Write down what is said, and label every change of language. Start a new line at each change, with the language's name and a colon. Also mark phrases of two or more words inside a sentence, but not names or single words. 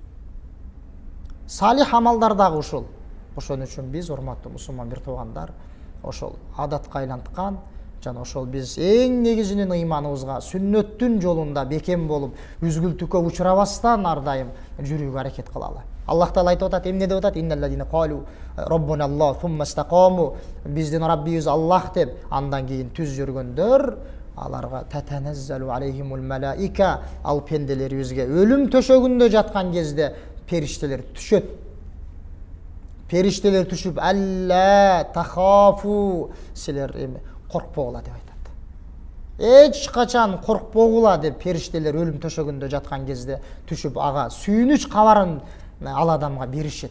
Kyrgyz: Салих амалдар дагы ушул. Ошон үчүн биз, урматтуу мусулман бир туугандар, ошол адатка айланткан, жана ошол биз эң негизинен ыйманыбызга сүннөттүн жолунда бекем болуп, үзгүлтүккө учурабастан ар дайым жүрүүгө аракет кылалы. Аллах Таала айтып атат, эмне деп атат?
Arabic: «إن الذين قالوا ربنا الله ثم استقاموا»,
Kyrgyz: биздин Раббибиз Аллах деп, андан кийин түз жүргөндөр, аларга
Arabic: تتنزل عليهم الملائكة,
Kyrgyz: ал пенделерибизге өлүм төшөгүндө жаткан кезде периштелер түшөт. Периштелер түшүп,
Arabic: ألا تخافوا,
Kyrgyz: силер эми коркпогула деп айтат. Эч качан коркпогула деп периштелер өлүм төшөгүндө жаткан кезде түшүп ага сүйүнүч кабарын ал адамга беришет.